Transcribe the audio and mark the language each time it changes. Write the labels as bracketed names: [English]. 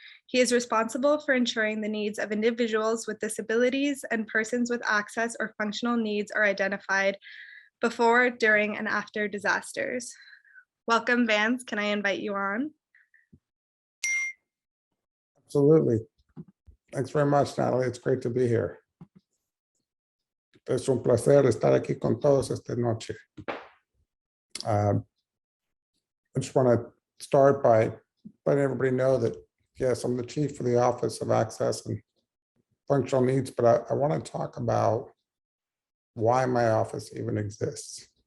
[English] He is responsible for ensuring the needs of individuals with disabilities and persons with access or functional needs are identified before, during, and after disasters. Welcome, Vance. Can I invite you on? Absolutely. Thanks very much, Natalie. It's great to be here. [Spanish] Es un placer estar aquí con todos esta noche. [English] I just want to start by letting everybody know that, yes, I'm the Chief of the Office of Access and Functional Needs, but I want to talk about why my office even exists.